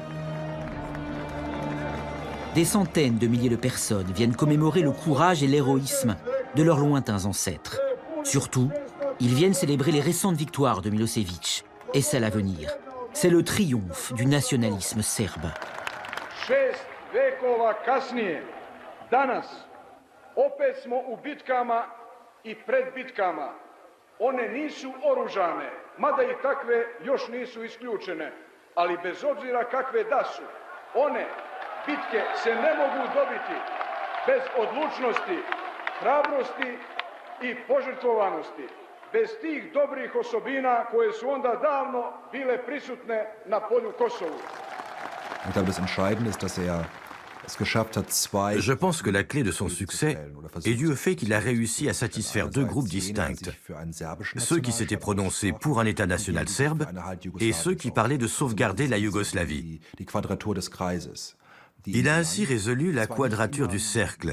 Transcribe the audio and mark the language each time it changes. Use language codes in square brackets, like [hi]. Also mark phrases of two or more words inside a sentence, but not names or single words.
[fr] Des centaines de milliers de personnes viennent commémorer le courage et l'héroïsme de leurs lointains ancêtres. Surtout, ils viennent célébrer les récentes victoires de Milosevic et celles à venir. C'est le triomphe du nationalisme serbe. [sr] 6 vekova kasnije, danas, opet smo u bitkama i pred bitkama. One nisu oružane, mada i takve još nisu isključene, ali bez obzira kakve da su, one bitke se ne mogu dobiti bez odlučnosti, hrabrosti i požrtvovanosti. bez tih dobrih osobina koje su onda davno bile prisutne na polju Kosovo. [fr] Je pense que la clé de son succès est due au fait qu'il a réussi à satisfaire deux groupes distincts, ceux qui s'étaient prononcés pour un État national serbe et ceux qui parlaient de sauvegarder la Yougoslavie. Il a ainsi résolu la quadrature du cercle.